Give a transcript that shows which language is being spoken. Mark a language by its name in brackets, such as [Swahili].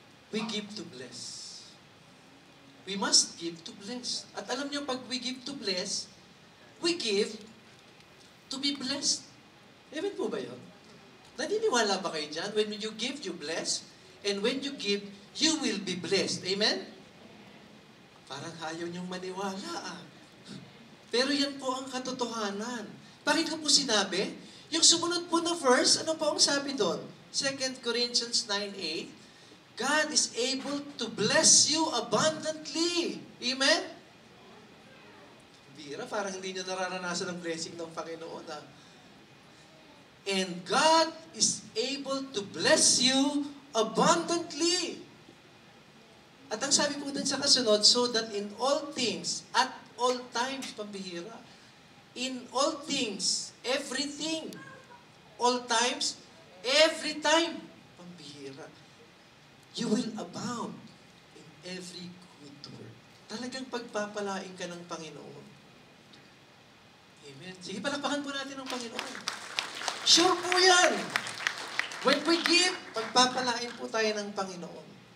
[English] We give to bless. We must give to bless. [Filipino] At alam nyo, pag [English] we give to bless, we give to be blessed. Amen [Filipino] po ba yun? Naniniwala ba kayo dyan? [English] When you give, you bless. And when you give, you will be blessed. Amen? [Filipino] Parang ayaw niyong maniwala. Pero yan po ang katotohanan. Bakit ko po sinabi? Yung sumunod po na verse, ano po ang sabi doon? [English] 2 Corinthians 9:8, God is able to bless you abundantly. Amen? [Filipino] Bira, parang hindi nyo nararanasan ang blessing ng Panginoon. [English] And God is able to bless you abundantly. [Filipino] At ang sabi po dun sa kasunod, [English] so that in all things, at all times, pambihira. In all things, everything, all times, every time, pambihira. You will abound in every good work. [Filipino] Talagang pagpapalain ka ng Panginoon. Amen. Sige, palakpakan po natin ng Panginoon. Sure po yan. [English] When we give, [Filipino] pagpapalain po tayo ng Panginoon.